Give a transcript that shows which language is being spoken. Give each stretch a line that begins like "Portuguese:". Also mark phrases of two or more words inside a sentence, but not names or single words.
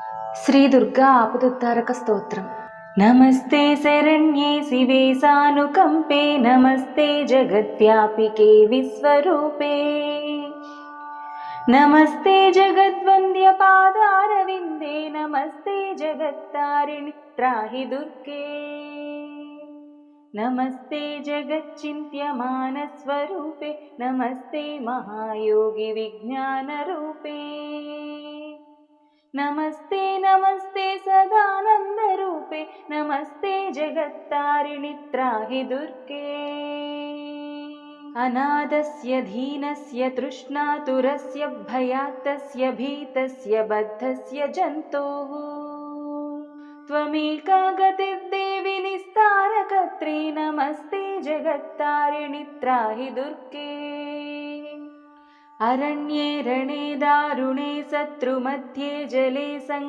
Sanskrit: శ్రీ దుర్గా ఆపదుద్ధారక స్తోత్రం. నమస్తే శరణ్యే శివే సానుకంపే, నమస్తే జగద్వ్యాపికే విశ్వరూపే, నమస్తే జగద్వంద్య పాదారవిందే, నమస్తే జగత్తారిణి త్రాహి దుర్గే, నమస్తే జగచ్చింత్యమానస్వరూపే, నమస్తే మహాయోగి విజ్ఞానరూపే, नमस्ते नमस्ते सदानन्दरूपे, नमस्ते जगत्तारिणि त्राहि दुर्गे, अनादस्य दीनस्य तृष्णातुरस्य भयात्तस्य भीतस्य बद्धस्य जन्तोः, त्वमेका गतिर्देवि निस्तारकर्त्री, नमस्ते जगत्तारिणि त्राहि दुर्गे, अरण्ये रणे दारुणे शत्रुमध्ये जले